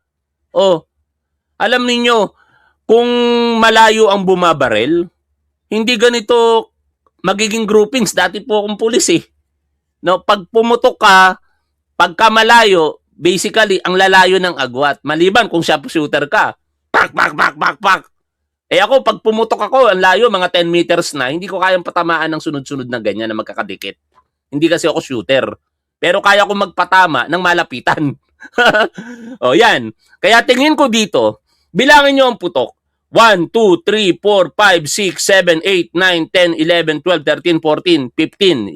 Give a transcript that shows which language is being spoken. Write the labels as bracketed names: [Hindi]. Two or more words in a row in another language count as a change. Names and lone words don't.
[Filipino] Alam ninyo, kung malayo ang bumabaril, hindi ganito magiging groupings. Dati po akong pulis eh. No, pag pumutok ka, pagka malayo, basically, ang lalayo ng agwat. Maliban kung sharpshooter ka. Pak, pak, pak, pak, pak. Ako, pag pumutok ako, ang layo, mga 10 meters na, hindi ko kayang patamaan ng sunod-sunod na ganyan na magkakadikit. Hindi kasi ako shooter. Pero kaya ko magpatama ng malapitan. Yan. Kaya tingin ko dito, bilangin nyo ang putok. 1, 2, 3, 4, 5, 6, 7, 8, 9, 10, 11, 12, 13, 14, 15.